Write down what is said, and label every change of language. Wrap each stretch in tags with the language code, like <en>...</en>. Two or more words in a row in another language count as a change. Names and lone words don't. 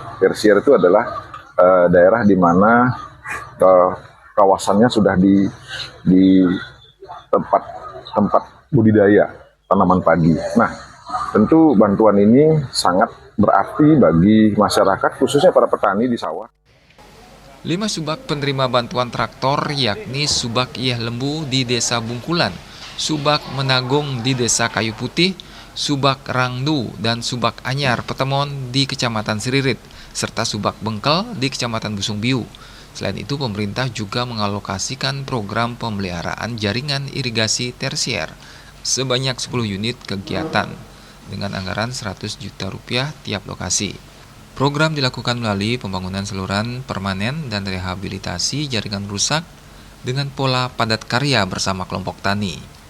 <id>Tersier itu adalah daerah di mana kawasannya sudah di tempat budidaya tanaman padi. Nah, tentu bantuan ini sangat berarti bagi masyarakat, khususnya para petani di sawah. 5 subak penerima bantuan traktor yakni Subak Iyah Lembu di Desa Bungkulan, Subak Menagong di Desa Kayu Putih, Subak Rangdu, dan Subak Anyar Petemon di Kecamatan Siririt, serta Subak Bengkel di Kecamatan Busung Biu. Selain itu, pemerintah juga mengalokasikan program pemeliharaan jaringan irigasi tersier sebanyak 10 unit kegiatan dengan anggaran 100 juta rupiah tiap lokasi. Program dilakukan melalui pembangunan saluran permanen dan rehabilitasi jaringan rusak dengan pola padat karya bersama kelompok tani.</id>